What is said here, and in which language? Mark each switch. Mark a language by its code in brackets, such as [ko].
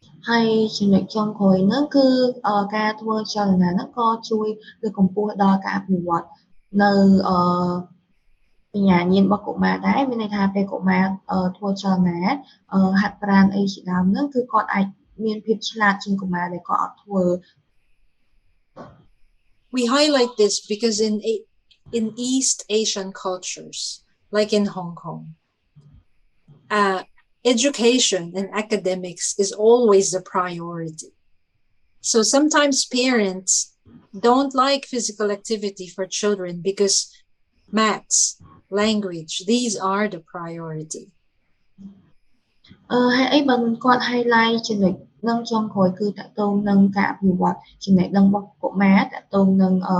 [km] ហើយចំណុចចុងក្រោយហ្នឹងគឺការធ្វើចលនាហ្នឹងក៏ជួយលើកកម្ពស់ដល់ការអភិវឌ្ឍនៅបញ្ញាញាណរបស់កុមារដែរមានន័យថាពេលកុមារធ្វើចលនាហាត់ប្រាណអីជាដើមហ្នឹងគឺគាត់អាចមានភាពឆ្លាតជាងកុមារដែលគាត់អត់ធ្វើ [en] We highlight this because in East Asian cultures, like in Hong Kong, education and academics is always the priority. So sometimes parents don't like physical activity for children because maths, language, these are the priority. [km] ហើយអីបើគាត់ highlight ចំណុចនឹងចុងក្រោយគឺតកតងនឹងការអភិវឌ្ឍចំណេះដឹងរបស់កុមារតកតងនឹង